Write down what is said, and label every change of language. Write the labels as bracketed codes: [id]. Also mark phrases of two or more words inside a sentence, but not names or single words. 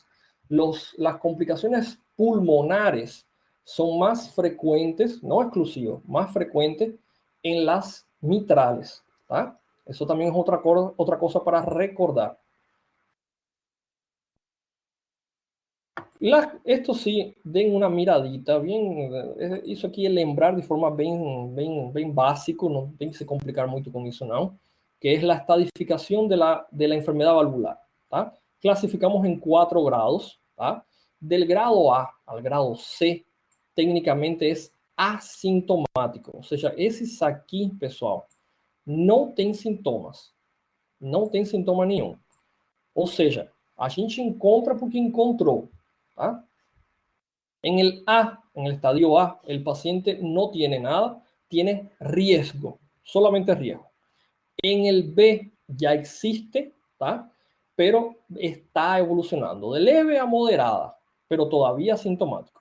[es] Las complicaciones pulmonares son más frecuentes, no exclusivos, más frecuentes en las mitrales. ¿Tá? Eso también es otra cosa para recordar. Esto sí, den una miradita, bien, [pt] isso aqui é lembrar de forma bem básico, não tem que se complicar muito com isso não, que é a estadificação [es] de la enfermedad valvular, [pt] tá? Classificamos em 4 grados, tá? Del grado A al grado C, tecnicamente é assintomático, ou seja, esses aqui, pessoal, não tem sintomas, não tem sintoma nenhum. Ou seja, a gente encontra porque encontrou, ¿tá? [es] En el A, en el estadio A, el paciente no tiene nada, tiene riesgo, solamente riesgo. En el B ya existe, ¿tá? Pero está evolucionando de leve a moderada, pero todavía asintomático.